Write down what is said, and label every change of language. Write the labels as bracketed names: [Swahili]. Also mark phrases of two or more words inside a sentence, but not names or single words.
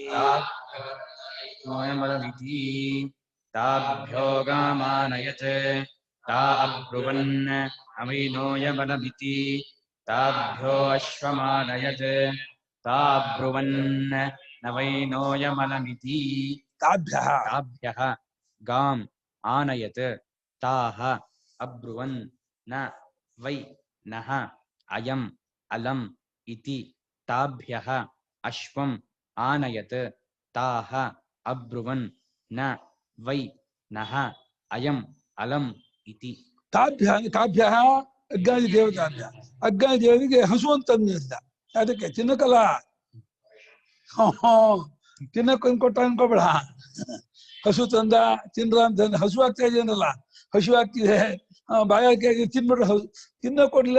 [Sanskrit] ತಾಭ್ಯೋ ಗಾಮಾನಯತ್ ತಾ ಅಬ್ರುವನ್ ಅವಿನೋಯಮಲಮಿತಿ ತಾಭ್ಯೋ ಅಶ್ವಮಾನಯತ್ ತಾ ಅಬ್ರುವನ್ ನವೈನೋಯಮಲಮಿತಿ. ತಾಭ್ಯಃ ಗಾಂ ಆನಯತ್ ತಾಃ ಅಬ್ರುವನ್ ನ ವೈ ನಃ ಅಯಂ ಅಲಂ ಇತಿ ತಾಭ್ಯಃ ಅಶ್ವಂ ಆನಯತ್ ತಾಃ ಅಬ್ರುವನ್ ನ ವೈ ನಃ ಅಯಂ ಅಲಂ ಇತಿ. ತಾಭ್ಯ ಅಜ್ಞಾನಿ ದೇವತಾಭ್ಯ. [Kannada] ಅಜ್ಞಾನಿ ದೇವರಿಗೆ ಹಸು ಅಂತ ಅಂದ. ಅದಕ್ಕೆ ತಿನ್ನಕಲ್ಲ, ತಿನ್ನಕ್ ಕೊಟ್ಟ ಅನ್ಕೋಬೇಡ. ಹಸು ತಂದ ತಿನ್ರ ಅಂತಂದ ಹಸು ಆಗ್ತಾ ಇದೆಯನ್ನಲ್ಲ, ಹಸು ಆಗ್ತಿದೆ ಬಾಯಾಕೆ ತಿನ್ಬಿಟ್ರೆ ಹಸು ತಿನ್ನಕ್ ಕೊಡ್ಲಿಲ್ಲ.